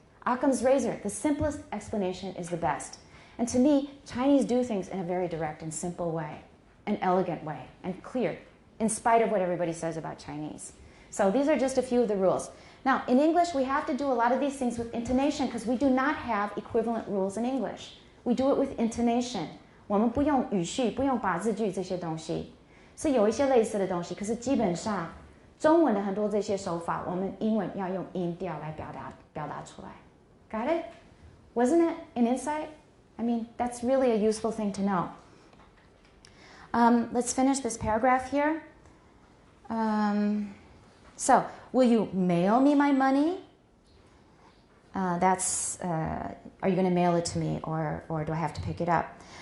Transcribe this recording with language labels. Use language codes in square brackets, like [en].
[en] Occam's razor, the simplest explanation is the best. And to me, Chinese do things in a very direct and simple way, an elegant way, and clear, in spite of what everybody says about Chinese. So these are just a few of the rules. Now, in English, we have to do a lot of these things with intonation because we do not have equivalent rules in English. We do it with intonation. [zh] 我们不用语序，不用把字句这些东西，是有一些类似的东西，可是基本上中文的很多这些手法，我们英文要用音调来表达出来。 [en] Got it? Wasn't it an insight? I mean, that's really a useful thing to know. Let's finish this paragraph here. So, will you mail me my money? Are you going to mail it to me or do I have to pick it up?